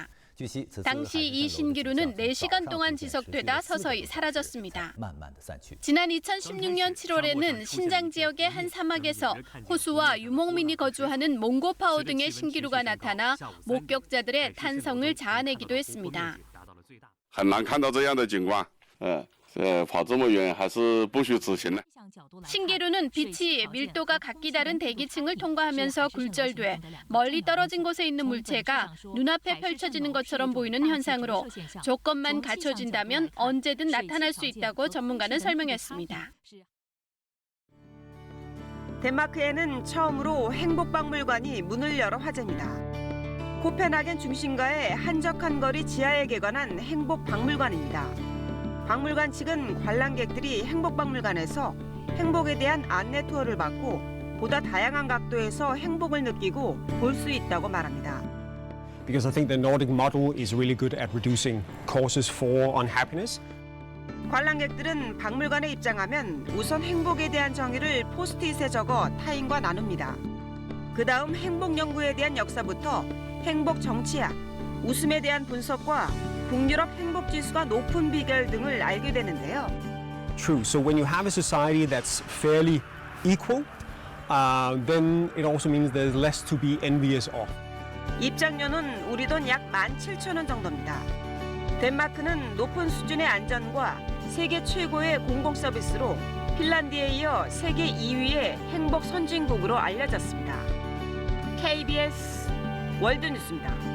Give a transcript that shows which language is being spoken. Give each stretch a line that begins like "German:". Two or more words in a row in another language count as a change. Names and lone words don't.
Korean: 당시 이 신기루는 4시간 동안 지속되다 서서히 사라졌습니다. 지난 2016년 7월에는 신장 지역의 한 사막에서 호수와 유목민이 거주하는 몽고파오 등의 신기루가 나타나 목격자들의 탄성을 자아내기도 했습니다.
Chinese: 很难看到这样的景观，跑这么远还是不虚此行的。
Korean: 신기루는 빛이 밀도가 각기 다른 대기층을 통과하면서 굴절돼 멀리 떨어진 곳에 있는 물체가 눈앞에 펼쳐지는 것처럼 보이는 현상으로 조건만 갖춰진다면 언제든 나타날 수 있다고 전문가는 설명했습니다. 덴마크에는 처음으로 행복박물관이 문을 열어 화제입니다. 코펜하겐 중심가의 한적한 거리 지하에 개관한 행복박물관입니다. 박물관 측은 관람객들이 행복박물관에서 행복에 대한 안내 투어를 받고 보다 다양한 각도에서 행복을 느끼고 볼 수 있다고 말합니다.
English: Because I think the Nordic model is really good at reducing causes for unhappiness.
Korean: 관람객들은 박물관에 입장하면 우선 행복에 대한 정의를 포스트잇에 적어 타인과 나눕니다. 그다음 행복 연구에 대한 역사부터 행복 정치학, 웃음에 대한 분석과 북유럽 행복 지수가 높은 비결 등을 알게 되는데요.
English: True. So when you have a society that's fairly equal, then it also means there's less to be envious of.
Korean: 입장료는 우리 돈 약 17,000원 정도입니다. 덴마크는 높은 수준의 안전과 세계 최고의 공공 서비스로 핀란드에 이어 세계 2위의 행복 선진국으로 알려졌습니다. KBS 월드뉴스입니다.